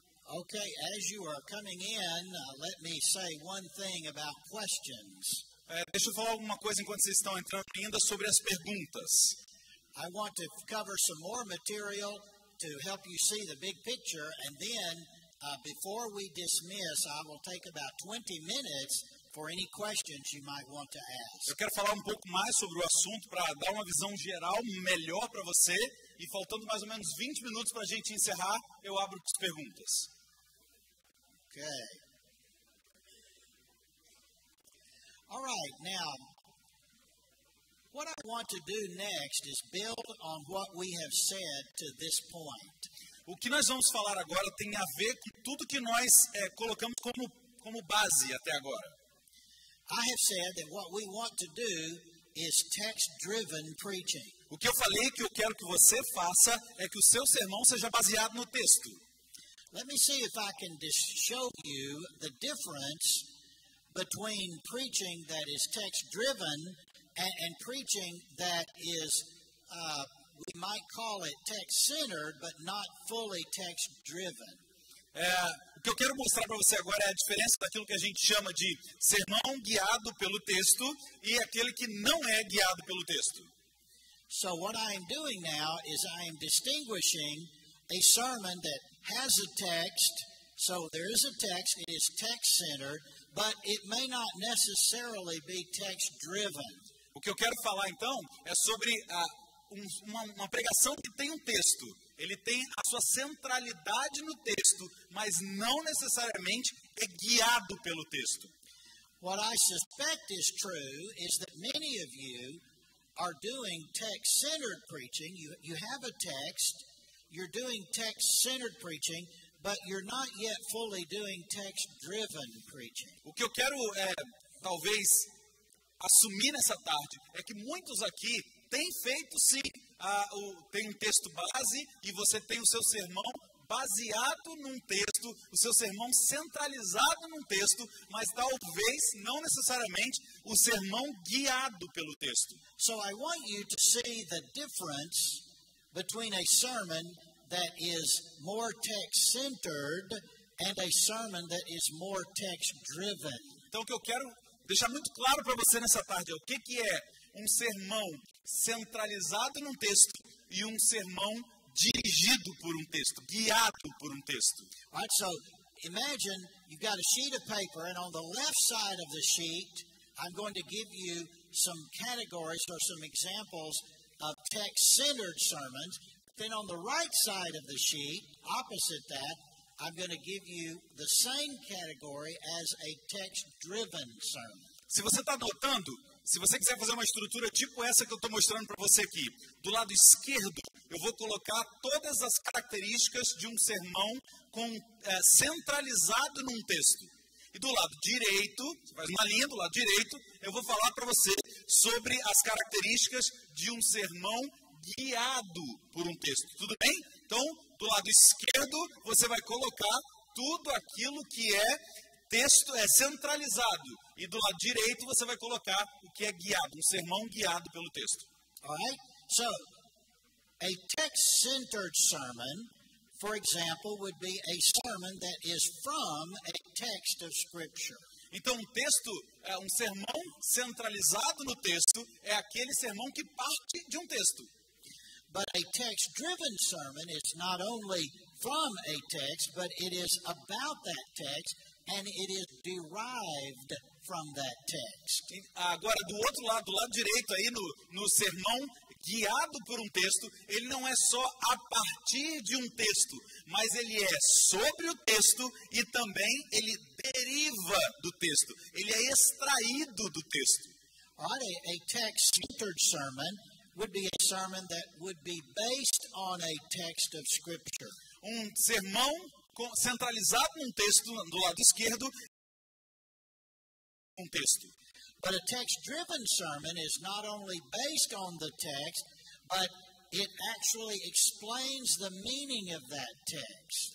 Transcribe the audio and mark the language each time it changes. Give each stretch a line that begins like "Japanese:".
English: Okay, as you are coming in, let me say one thing about questions.
Portuguese: Deixa eu falar alguma coisa enquanto vocês estão entrando ainda sobre as perguntas.
English: I want to cover some more material to help you see the big picture, and then before we dismiss, I will take about 20 minutes for any questions you might want to ask.
Portuguese: Eu quero falar um pouco mais sobre o assunto para dar uma visão geral melhor para você, e faltando mais ou menos 20 minutos para a gente encerrar, eu abro as perguntas.
English: Okay. All right, now, what I want to do next is build on what we have said to this point.
Portuguese: O que nós vamos falar agora tem a ver com tudo que nós colocamos como base até agora.
English: I have said that what we want to do is text-driven preaching.
Portuguese: O que eu falei que eu quero que você faça é que o seu sermão seja baseado no texto.
English: Let me see if I can show you the difference between preaching that is text-driven and preaching that is, we might call it text-centered, but not fully text-driven.
Portuguese: O que eu quero mostrar para você agora é a diferença daquilo que a gente chama de sermão guiado pelo texto e aquele que não é guiado pelo texto.
English: So what I am doing now is I am distinguishing a sermon that has a text, so there is a text, it is text-centered, but it may not necessarily be text-driven.
Portuguese: O que eu quero falar então é sobre uma pregação que tem um texto. Ele tem a sua centralidade no texto, mas não necessariamente é guiado pelo texto.
English: What I suspect is true is that many of you are doing text-centered preaching. You have a text, you're doing text-centered preaching, but you're not yet fully doing text-driven preaching.
Portuguese: O que eu quero talvez assumir nessa tarde é que muitos aqui têm feito sim, tem um texto base e você tem o seu sermão baseado num texto, o seu sermão centralizado num texto, mas talvez não necessariamente o sermão guiado pelo texto.
English: So I want you to see the difference between a sermon that is more text-centered and a sermon that is more text-driven.
Portuguese: Então o que eu quero deixar muito claro para você nessa tarde é o que é um sermão centralizado num texto e um sermão dirigido por um texto, guiado por um texto.
English: All right, so imagine you've got a sheet of paper, and on the left side of the sheet, I'm going to give you some categories or some examples of text-centered sermons. Then on the right side of the sheet, opposite that, I'm going to give you the same category as a text-driven sermon.
Portuguese: Se você está anotando, se você quiser fazer uma estrutura tipo essa que eu estou mostrando para você aqui, do lado esquerdo eu vou colocar todas as características de um sermão centralizado num texto. E do lado direito, você faz uma linha do lado direito, eu vou falar para você sobre as características de um sermão guiado por um texto. Tudo bem? Então, do lado esquerdo, você vai colocar tudo aquilo que é texto, é centralizado. E do lado direito, você vai colocar o que é guiado, um sermão guiado pelo texto.
English: All right? So, a text-centered sermon, for example, would be a sermon that is from a text of Scripture.
Portuguese: Então, um sermão centralizado no texto é aquele sermão que parte de um texto.
English: But a text-driven sermon is not only from a text, but it is about that text, and it is derived from that text.
Portuguese: Agora, do outro lado, do lado direito aí, no sermão guiado por um texto, ele não é só a partir de um texto, mas ele é sobre o texto e também ele deriva do texto. Ele é extraído do texto.
English: All right, a text-centered sermon would be a sermon that would be based on a text of Scripture.
Portuguese: Sermão centralizado num texto do lado esquerdo, um texto.
English: But a text-driven sermon is not only based on the text, but it actually explains the meaning of that text.